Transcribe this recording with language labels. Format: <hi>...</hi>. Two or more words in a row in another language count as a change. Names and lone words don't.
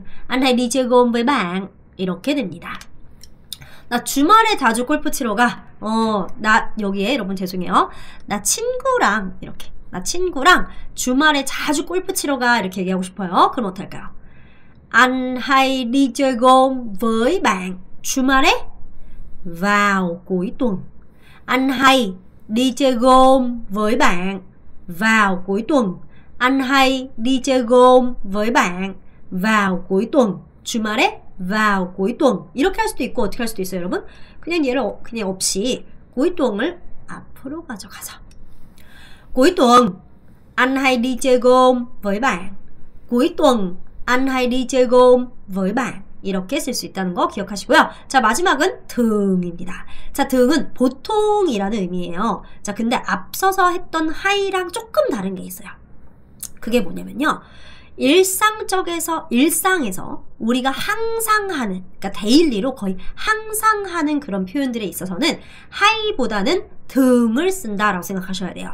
<vi>anh hay đi chơi gôn với bạn.</vi> <ko>이렇게 됩니다. 나 주말에 자주 골프 치러 가. 나 여기에 여러분 죄송해요. 나 친구랑 이렇게. 나 친구랑 주말에 자주 골프 치러 가. 이렇게 얘기하고 싶어요. 그럼 어떨까요?</ko> <vi>Anh hay đi chơi gôn với bạn 주말에 vào cuối tuần. Anh hay đi chơi gôn với bạn vào cuối tuần. Anh hay đi chơi gôn với bạn vào cuối tuần. 주말에 vào cuối tuần.</vi> <ko>이렇게 할 수도 있고 어떻게 할 수도 있어요, 여러분? 그냥 얘를 그냥 없이</ko> <vi>cuối tuần</vi> <ko>앞으로 가져가서.</ko> <vi>Cuối tuần anh hay đi chơi gôn với bạn. cuối tuần anh hay đi chơi gôn với bạn.</vi> <ko>이렇게 쓸 수 있다는 거 기억하시고요. 자, 마지막은 등입니다. 자, 등은 보통이라는 의미예요. 자, 근데 앞서서 했던 하이랑 조금 다른 게 있어요. 그게 뭐냐면요. 일상에서 우리가 항상 하는, 그러니까 데일리로 거의 항상 하는 그런 표현들에 있어서는 하이보다는 등을 쓴다라고 생각하셔야 돼요.</ko>